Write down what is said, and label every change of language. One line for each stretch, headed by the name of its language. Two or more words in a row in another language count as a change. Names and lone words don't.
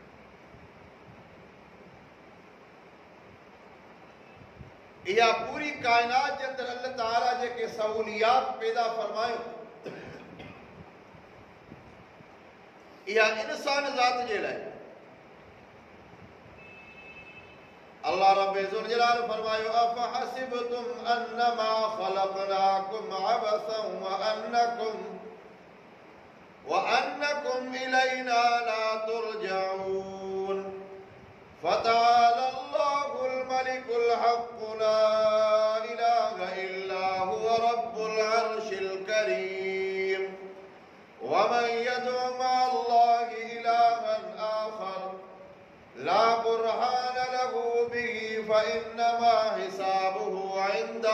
Sindhi: इहा पूरी कायनात जे अंदरि
Arabic: الله تعالى
Sindhi: जेके सहूलियात पैदा फरमायूं, इहा इंसान ज़ात जे लाइ।
Arabic: الله رب ذو الجلال फरमायो أفحسبتم أنما خلقناكم عبثا وأنكم إلينا لا ترجعون فتعالى الله الملك الحق لا إله إلا هو رب العرش الكريم ومن يدع مع الله إلها آخر لا برهان له به فإنما حسابه عند